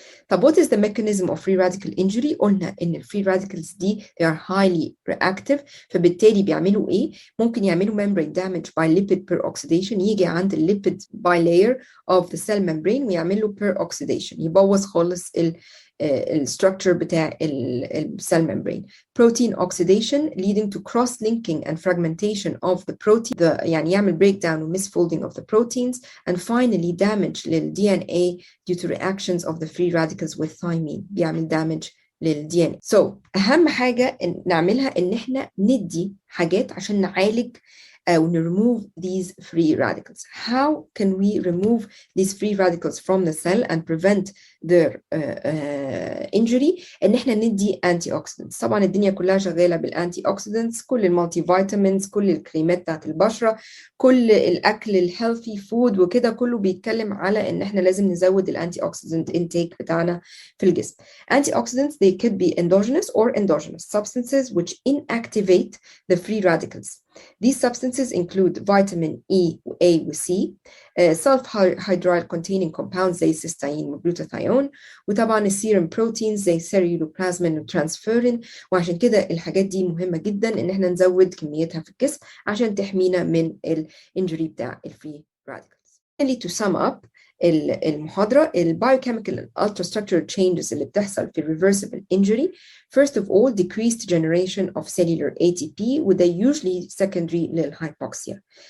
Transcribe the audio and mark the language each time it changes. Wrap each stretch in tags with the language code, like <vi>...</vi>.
<ar>طب</ar> <en>what is the mechanism of free radical injury؟</en> <ar>قلنا إن الفري radicals دي</ar> <en>they are highly reactive،</en> <ar>فبالتالي بيعملوا إيه؟ ممكن يعملوا</ar> <en>membrane damage by lipid peroxidation،</en> <ar>يجي عند الليبيد bilayer of the cell membrane ويعملوا peroxidation، يبوظ خالص الستراكشر بتاع السيل membrane.</ar> <en>protein oxidation leading to cross-linking and fragmentation of the protein،</en> <ar>يعني يعمل</ar> <en>breakdown و misfolding of the proteins. and finally damage لل DNA due to reactions of the free radicals with thymine، بيعمل damage لل DNA.</en> <ar>so أهم حاجة نعملها إن إحنا ندي حاجات عشان نعالج أو</ar> <en>remove these free radicals. How can we remove these free radicals from the cell and prevent their injury؟</en> <ar>إن إحنا ندي</ar> <en>antioxidants.</en> <ar>طبعا الدنيا كلها شغالة بالantioxidants، كل المالتي فيتامينز، كل الكريمات بتاعت البشرة، كل الأكل الهيلثي فود وكده كله بيتكلم على إن إحنا لازم نزود الantioxidant intake بتاعنا في الجسم.</ar> <en>Antioxidants they could be endogenous or endogenous substances which inactivate the free radicals. These substances include vitamin E, A و C, sulfhydryl containing compounds زي cysteine و glutathione،</en> <ar>وطبعا السيرم بروتينز زي</ar> <en>ceruloplasmin و transferrin.</en> <ar>وعشان كده الحاجات دي مهمة جدا إن احنا نزود كميتها في الجسم عشان تحمينا من الانجري بتاع الفري radicals.</ar> <en>To sum up المحاضرة، البايوكيميكال ultrastructural changes</en> <ar>اللي بتحصل في</ar> <en>reversible injury. First of all, decreased generation of cellular ATP وده usually secondary للhypoxia.</en>